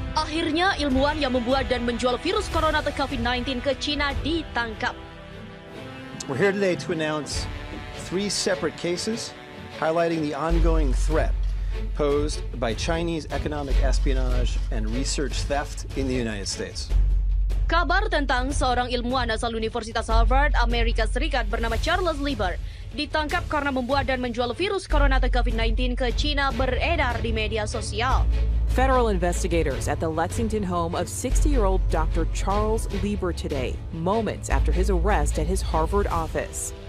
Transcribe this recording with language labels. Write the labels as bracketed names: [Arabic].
[Indonesian] Sebelumnya, ilmuwan yang membuat dan menjual virus corona atau COVID-19 ke China ditangkap. [English] We're here today to announce 3 separate cases highlighting the ongoing threat posed by Chinese economic espionage and research theft in the United States. [Indonesian] Kabar tentang seorang ilmuwan asal Universitas Harvard, Amerika Serikat bernama Charles Lieber ditangkap karena membuat dan menjual virus corona atau COVID-19 ke China beredar di media sosial. [English] Federal investigators at the Lexington home of 60-year-old Dr. Charles Lieber today, moments after his arrest at his Harvard office.